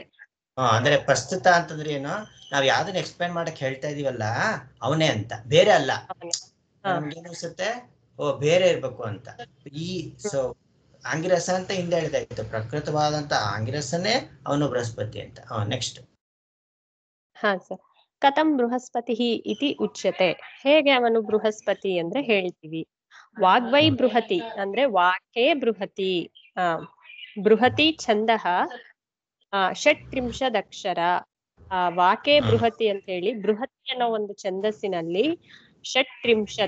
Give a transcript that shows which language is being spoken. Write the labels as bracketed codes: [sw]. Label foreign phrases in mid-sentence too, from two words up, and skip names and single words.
[kn] ಅಂದ್ರೆ ಪ್ರಸ್ತುತ ಅಂತಂದ್ರೆ ಏನು, ನಾವ್ ಯಾವ್ದನ್ನ ಎಕ್ಸ್ಪ್ಲೈನ್ ಮಾಡಕ್ ಹೇಳ್ತಾ ಇದೀವಲ್ಲ ಅವನೇ ಅಂತ, ಬೇರೆ ಅಲ್ಲ. ನಮ್ಗೇನಿಸುತ್ತೆ ಬೇರೆ ಇರ್ಬೇಕು ಅಂತ. ಸೊ ಆಂಗಿರಸ ಅಂತ ಹಿಂದೆ ಹೇಳಿದಾಯ್ತು, ಪ್ರಕೃತವಾದಂತ ಆಂಗಿರಸನೇ ಅವನು ಬೃಹಸ್ಪತಿ ಅಂತ. ನೆಕ್ಸ್ಟ್. ಹಾ ಸರ್. [sa] ಕಥಂ ಬೃಹಸ್ಪತಿ ಇತಿ ಉಚ್ಯತೆ, [kn] ಹೇಗೆ ಅವನು ಬೃಹಸ್ಪತಿ ಅಂದ್ರೆ ಹೇಳ್ತೀವಿ. [sa] ವಾಗ್ವೈ ಬೃಹತಿ ಅಂದ್ರೆ ವಾಕೇ ಬೃಹತಿ. [kn] ಬೃಹತಿ ಛಂದಃ 36 ಅಕ್ಷರ. [sa] ವಾಕೇ ಬೃಹತಿ [kn] ಅಂತ ಹೇಳಿ ಬೃಹತಿ ಅನ್ನೋ ಒಂದು ಛಂದಸ್ಸಿನಲ್ಲಿ 36.